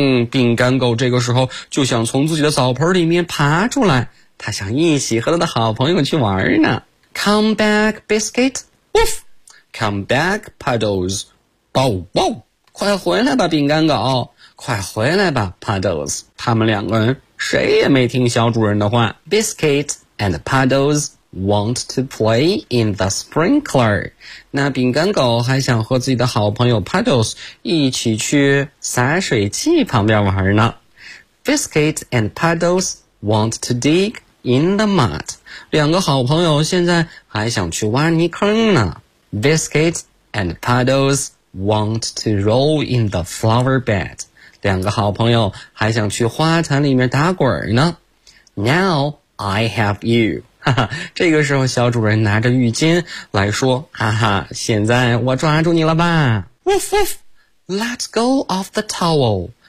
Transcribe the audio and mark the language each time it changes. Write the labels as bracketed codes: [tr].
[zh] 饼干狗这个时候就想从自己的澡盆里面爬出来，他想一起和他的好朋友去玩呢。 [en] Come back, Biscuit. Woof. Come back, Puddles. Bow, bow. [zh] 快回来吧，饼干狗。快回来吧 ,Puddles. 他们两个人谁也没听小主人的话。 [en] Biscuit and Puddles want to play in the sprinkler. [zh] 那饼干狗还想和自己的好朋友 Puddles 一起去洒水器旁边玩呢。 [en] Biscuit and Puddles want to dig in the mud. [zh] 两个好朋友现在还想去挖泥坑呢。 [en] Biscuit and Puddles want to roll in the flower bed. [zh] 两个好朋友还想去花坛里面打滚呢。 [en] Now I have you. [zh] 哈哈，这个时候小主人拿着浴巾来说，哈哈，现在我抓住你了吧。 [en] Woof woof, let go of the towel.